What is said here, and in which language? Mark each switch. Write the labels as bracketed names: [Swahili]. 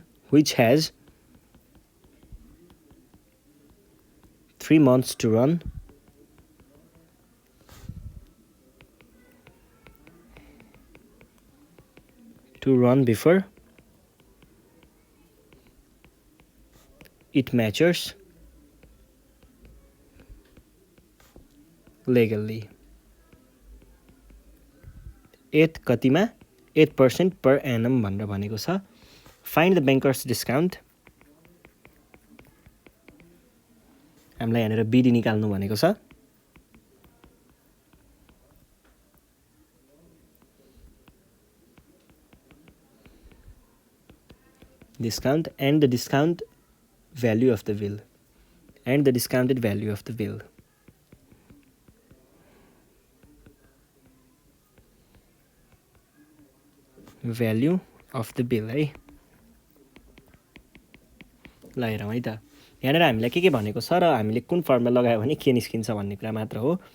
[English] which has 3 months to run before it matures legally. [Nepali] 8 कतिमा 8% per annum भनेर भनेको छ। [English] Find the bankers discount. [Nepali] हामीलाई यहाँनिर बिडी निकाल्नु भनेको छ। [English] Discount and the discount value of the bill and the discounted value of the bill. Value of the bill है। [Nepali] ल हेरौँ है त, यहाँनिर हामीलाई के भनेको छ र हामीले कुन फर्मुला लगायो भने के निस्किन्छ भन्ने कुरा मात्र हो।